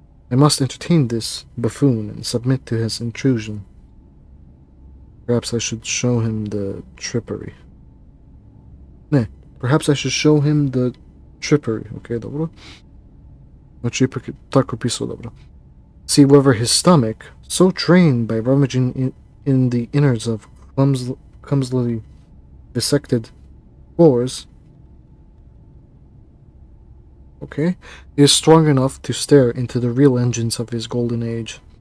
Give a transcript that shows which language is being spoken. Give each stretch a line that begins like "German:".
English: I must entertain this buffoon and submit to his intrusion. Perhaps I should show him the trippery. Perhaps I should show him the trippery, okay, dobro?
Croatian: Znači, ipak je tako pisao dobro.
English: See whether his stomach, so trained by rummaging in the innards of clumsily dissected floors, okay, is strong enough to stare into the real engines of his golden age.